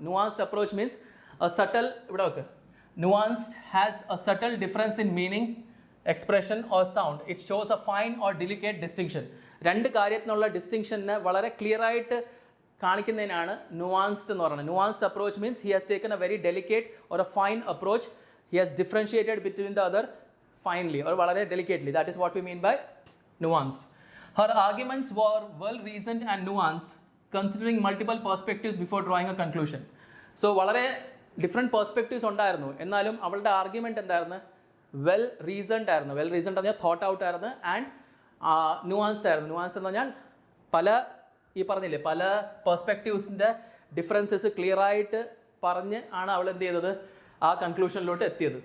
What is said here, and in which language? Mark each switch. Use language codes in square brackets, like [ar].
[en] nuanced approach means subtle, [ml] ഇവിടെ വെക്ക്, [en] nuanced has a subtle difference in meaning, expression or sound. It shows a fine or delicate distinction. [ml] രണ്ട് കാര്യത്തിനുള്ള ഡിസ്റ്റിങ്ഷനെ വളരെ clear ആയിട്ട് കാണിക്കുന്നതിനാണ് നുവാൻസ്ഡ് എന്ന് പറയുന്നത്. [en] Nuanced approach means he has taken a very delicate or a fine approach. He has differentiated between the other finely or വളരെ delicately. That is what we mean by nuanced. Her arguments were well reasoned and nuanced, considering multiple perspectives before drawing a conclusion. [ml] So വളരെ different perspectives ഉണ്ടായിരുന്നു, എന്നാലും അവളുടെ argument എന്തായിരുന്നു? Well റീസൺഡ് ആയിരുന്നു. Well റീസൺഡ് എന്ന് പറഞ്ഞാൽ thought out ആയിരുന്നു ആൻഡ് നുവാൻസ്ഡ് ആയിരുന്നു. നുവാൻസ്ഡ് എന്ന് പറഞ്ഞാൽ പല പെർസ്പെക്റ്റീവ്സിൻ്റെ ഡിഫറൻസസ് ക്ലിയർ ആയിട്ട് പറഞ്ഞ് ആണ് അവൾ എന്ത് ചെയ്തത്, ആ കൺക്ലൂഷനിലോട്ട് എത്തിയത്.